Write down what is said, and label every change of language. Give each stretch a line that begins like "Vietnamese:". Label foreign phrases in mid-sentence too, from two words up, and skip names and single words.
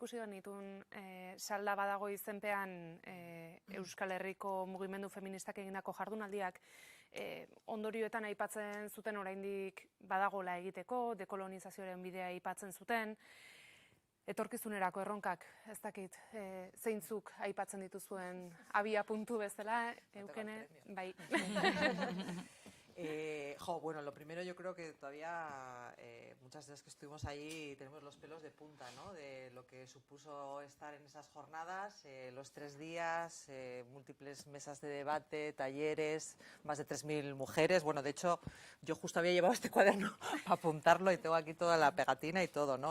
Basque: ikusi genitun salda badago izenpean Euskal Herriko mugimendu feministak egindako jardunaldiak ondorioetan aipatzen zuten oraindik badagola egiteko, dekolonizazioaren bidea aipatzen zuten, etorkizunerako erronkak, ez dakit, zeintzuk aipatzen dituzuen abia puntu bezala, Eukene, bai.
Spanish: Bueno, lo primero yo creo que todavía muchas de las que estuvimos allí tenemos los pelos de punta, ¿no? De lo que supuso estar en esas jornadas, los 3 días, múltiples mesas de debate, talleres, más de 3.000 mujeres. Bueno, de hecho, yo justo había llevado este cuaderno para apuntarlo y tengo aquí toda la pegatina y todo, ¿no?